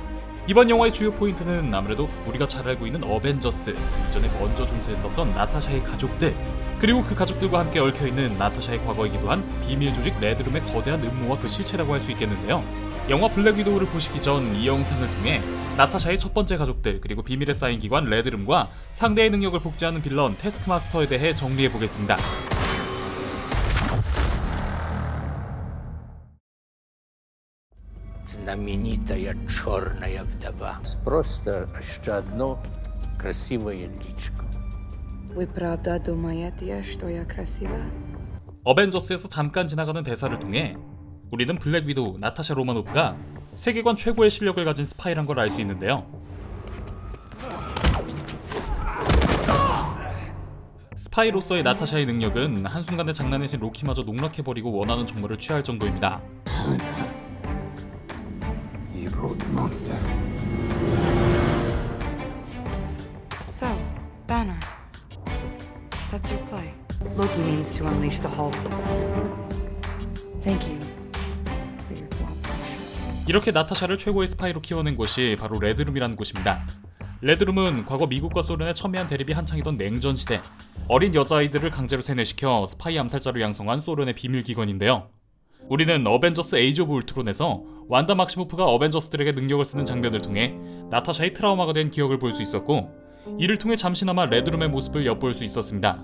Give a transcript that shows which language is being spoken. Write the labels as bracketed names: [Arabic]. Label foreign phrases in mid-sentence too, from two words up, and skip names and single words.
[Korean] 이번 영화의 주요 포인트는 아무래도 우리가 잘 알고 있는 어벤져스, 그 이전에 먼저 존재했었던 나타샤의 가족들, 그리고 그 가족들과 함께 얽혀있는 나타샤의 과거이기도 한 비밀 조직 레드룸의 거대한 음모와 그 실체라고 할 수 있겠는데요. 영화 블랙 위도우를 보시기 전 이 영상을 통해 나타샤의 첫 번째 가족들, 그리고 비밀에 쌓인 기관 레드룸과 상대의 능력을 복제하는 빌런 태스크마스터에 대해 정리해보겠습니다. [Russian] Знаменитая черная вдова. Просто еще одно красивое личико. Вы правда думаете, что я красива? [Korean] 어벤져스에서 잠깐 지나가는 대사를 통해 우리는 블랙 위도우 나타샤 로마노프가 세계관 최고의 실력을 가진 스파이란 걸 알 수 있는데요. 스파이로서의 나타샤의 능력은 한순간에 장난해진 로키마저 농락해버리고 원하는 정보를 취할 정도입니다. [English] You brought the monster. So, Banner. That's your play. Loki means to unleash the Hulk. Thank you for your cooperation. [Korean] 이렇게 나타샤를 최고의 스파이로 키워낸 곳이 바로 레드룸이라는 곳입니다. 레드룸은 과거 미국과 소련의 첨예한 대립이 한창이던 냉전시대, 어린 여자아이들을 강제로 세뇌시켜 스파이 암살자로 양성한 소련의 비밀기관인데요. 우리는 어벤져스 에이지 오브 울트론에서 완다 막시모프가 어벤져스들에게 능력을 쓰는 장면을 통해 나타샤의 트라우마가 된 기억을 볼 수 있었고, 이를 통해 잠시나마 레드룸의 모습을 엿볼 수 있었습니다.